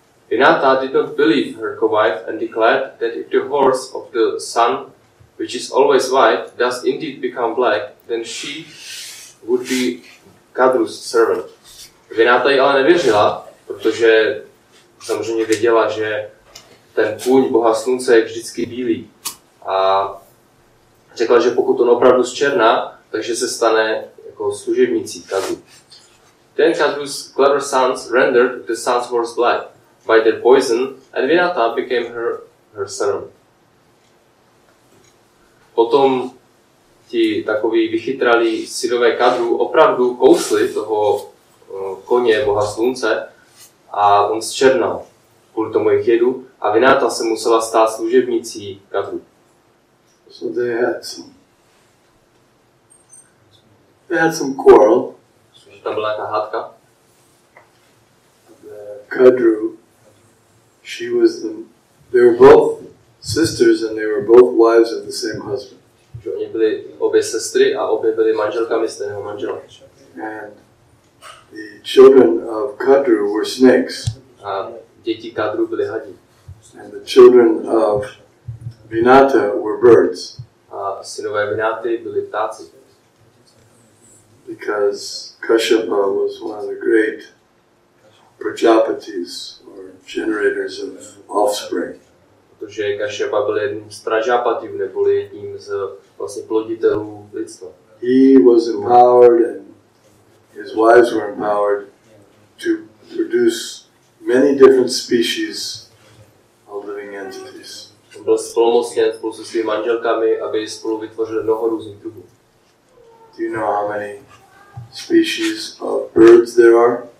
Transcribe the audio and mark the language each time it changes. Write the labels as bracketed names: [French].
[English] Vinata did not believe her co-wife and declared that if the horse of the sun, which is always white, does indeed become black, then she would be Kadru's servant. [Czech] Vinata jí ale nevěřila, protože samozřejmě věděla, že ten kůň boha slunce je vždycky bílý. A řekla, že pokud on opravdu zčerná, takže se stane jako služebnicí Kadru. [English] Then Kadru's clever sons rendered the sun's horse black by their poison, and Vinata became her servant. [Czech] Potom ti takoví vychytralí synové Kadru opravdu kousli toho koně boha slunce a on zčernal kvůli tomu jejich jedu a Vinata se musela stát služebnicí Kadru. [English] So they had some quarrel. [Czech] Tam byla nějaká hádka. [English] Kadru, they were both sisters and they were both wives of the same husband. [Czech] Že oni byli obě sestry a obě byly manželkami stejného manžela. [English] And the children of Kadru were snakes. [Czech] A děti Kadru byly hadi. [English] And the children of Vinata were birds. [Czech] A synové Vinaty byli ptáci. [English] Because Kashyapa was one of the great Prajapatis, or generators of offspring. [Czech] Protože Kashyapa byl jedním z Prajapatiů, neboli jedním z vlastně ploditelů lidstva. [English] He was empowered and his wives were empowered to produce many different species of living entities. [Czech] On byl splnomocněn spolu se svými manželkami, aby spolu vytvořili mnoho různých druhů. [English] Do you know how many species of birds there are?